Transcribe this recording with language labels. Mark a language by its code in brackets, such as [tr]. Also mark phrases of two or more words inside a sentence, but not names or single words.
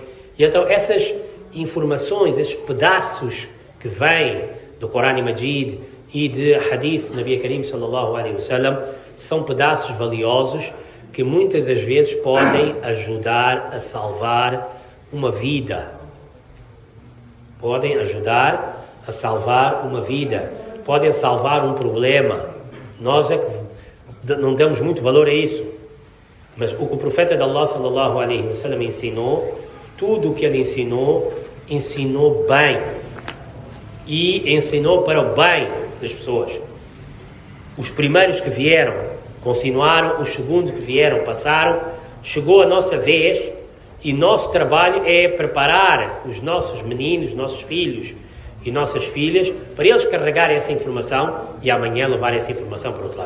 [pt] E então essas informações, esses pedaços que vêm do Corão Majid e de [ar] حديث نبي كريم صلى الله عليه وسلم, [pt] são pedaços valiosos que muitas das vezes podem ajudar a salvar uma vida. Podem ajudar a salvar uma vida. Podem salvar um problema. Nós é que não damos muito valor a isso. Mas o que o profeta de Allah [ar] صلى الله عليه وسلم [pt] ensinou, tudo o que ele ensinou bem. E ensinou para o bem das pessoas. Os primeiros que vieram continuaram, os segundos que vieram passaram, chegou a nossa vez e nosso trabalho é preparar os nossos meninos, nossos filhos e nossas filhas para eles carregarem essa informação e amanhã levar essa informação para o outro lado.